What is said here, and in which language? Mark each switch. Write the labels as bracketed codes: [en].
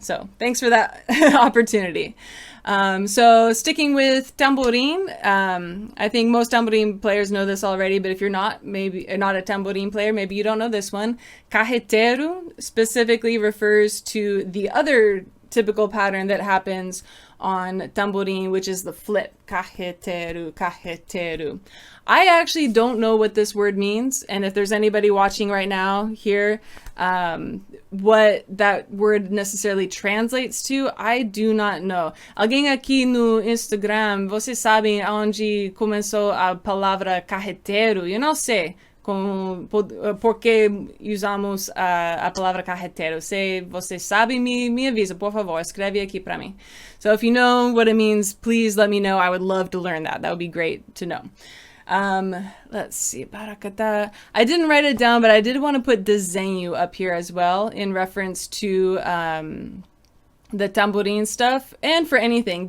[en] So thanks for that opportunity. So sticking with tambourine, I think most tambourine players know this already, but if you're not, maybe not a tambourine player, maybe you don't know this one. Carreteiro specifically refers to the other typical pattern that happens on tambourine, which is the flip. Carreteiro, carreteiro. I actually don't know what this word means, and if there's anybody watching right now here, what that word necessarily translates to, I do not know. [pt] Alguém aqui no Instagram, vocês sabem onde começou a palavra carreteiro? Eu não sei por que usamos a palavra carreteiro. Se vocês sabem, me avisa, por favor, escreve aqui para mim. [en] So if you know what it means, please let me know. I would love to learn that. That would be great to know. Let's see, paragina. I didn't write it down, but I did want to put desenho up here as well in reference to the tambourine stuff, and for anything.